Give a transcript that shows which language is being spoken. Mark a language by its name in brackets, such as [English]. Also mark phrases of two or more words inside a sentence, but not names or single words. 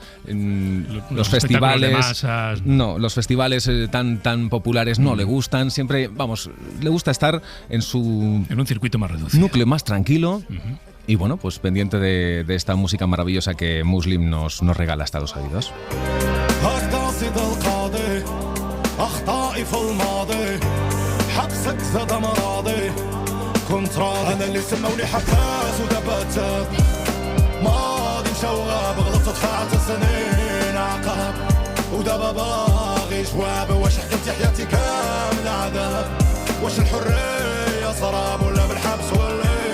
[Spanish] Los festivales los festivales tan populares no le gustan. Siempre, le gusta estar en un circuito más reducido, núcleo más tranquilo. Y bueno, pues pendiente de esta música maravillosa que Muslim nos regala hasta los oídos. [Arabic] أخطائي في الماضي حبسك زاد مراضي كنت راضي أنا اللي سموني حكاس ودبات ماضي مشواب غلطت في 10 سنين عقاب ودابا باغي جواب واش حكمتي حياتي كاملة عذاب واش الحرية سراب ولا بالحبس ولا